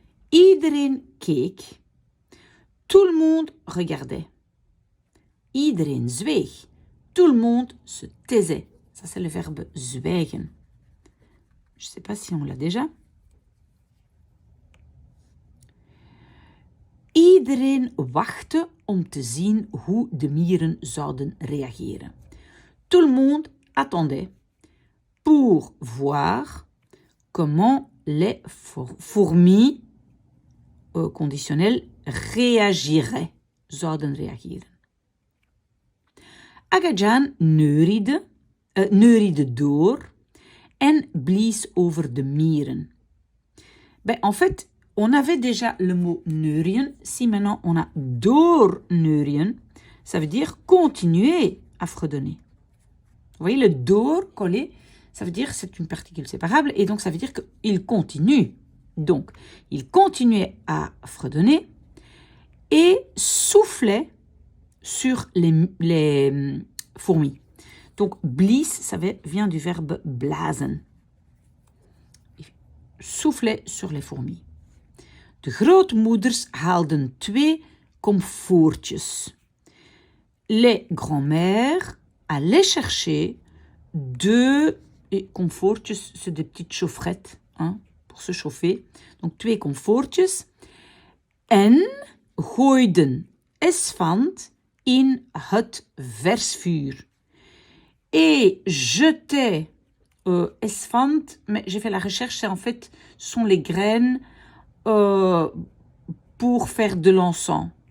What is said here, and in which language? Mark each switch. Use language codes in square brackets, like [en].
[nl] Iedereen keek. [fr] Tout le monde regardait. [nl] Iedereen zweeg. [fr] Tout le monde se taisait. Ça, c'est le verbe zwijgen. Je ne sais pas si on l'a déjà. [nl] Iedereen wachtte om te zien hoe de mieren zouden reageren. [fr] Tout le monde attendait pour voir comment les fourmis conditionnelles reagiraient, [nl] zouden reageren. Agajan neuriede door en blies over de mieren. [fr] Ben, en fait, on avait déjà le mot neurien. Si maintenant on a door neurien, ça veut dire continuer à fredonner. Vous voyez, le door collé, ça veut dire c'est une particule séparable et donc ça veut dire qu'il continue. Donc, il continuait à fredonner et soufflait sur les fourmis. Donc, blies, ça vient du verbe blazen. Il soufflait sur les fourmis. [nl] De grootmoeders haalden 2 komfoortjes. [fr] Les grands-mères allaient chercher 2 komfoortjes, c'est des petites chaufferettes, hein, pour se chauffer. Donc [nl] 2 komfoortjes. En gooiden esfand in het versvuur. [fr] Et jetait esfand, mais j'ai fait la recherche, c'est en fait, ce sont les graines pour faire de l'encens.